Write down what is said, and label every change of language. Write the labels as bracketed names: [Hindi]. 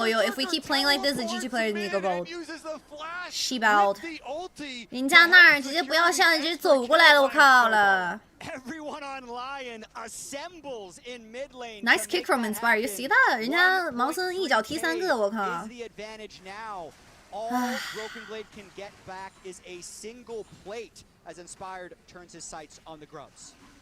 [English] If we keep playing like this, the G2 players need to go bold. She bowed. [Chinese] 人家那儿直接不要上，直接走过来了，我靠了。 [English] Everyone on LYON assembles in mid lane. Nice kick from Inspire. You see that? [Chinese] 人家盲僧一脚踢3个，我靠。 [English] Is the advantage now. All Broken Blade can get back is a single plate as Inspired turns his sights on the Grubs.